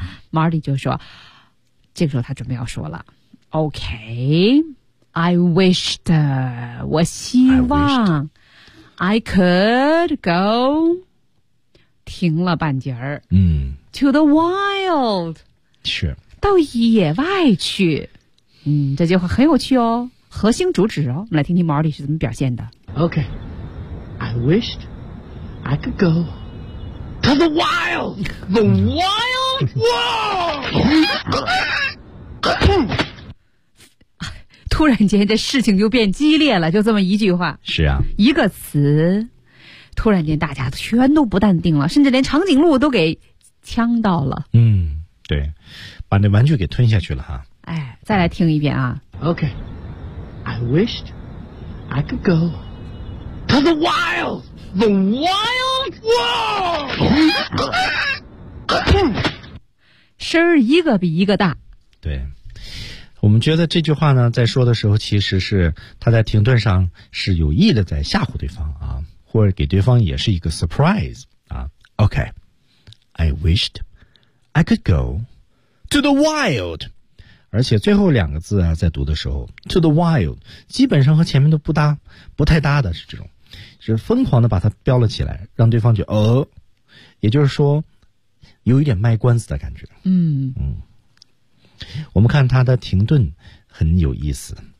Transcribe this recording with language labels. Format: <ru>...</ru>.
<zh>Marty 就说，这个时候他准备要说了。</zh> <en>Okay, I could go</en> <zh>停了半截儿。</zh> <en>To the wild，</en> <zh>是到野外去。这句话很有趣哦，核心主旨哦，我们来听听 Marty 是怎么表现的。</zh> <en>OK， I wished I could go to the wild， the wild world。</en> <zh>突然间这事情就变激烈了，就这么一句话。是啊，一个词突然间大家全都不淡定了，甚至连长颈鹿都给呛到了。对，把那玩具给吞下去了哈。哎，再来听一遍啊。</zh> <en>OK， I wished I could go to the wild world。</en> <zh>声儿一个比一个大。对，我们觉得这句话呢，在说的时候，其实是他在停顿上是有意的在吓唬对方啊，或者给对方也是一个 surprise 啊。</zh> <en>OK, I wished I could go to the wild.</en> <zh>而且最后两个字啊，在读的时候</zh> <en>to the wild</en> <zh>基本上和前面都不搭，不太搭的，是这种，是疯狂的把它标了起来，让对方就也就是说有一点卖关子的感觉。嗯嗯，我们看它的停顿很有意思。</zh>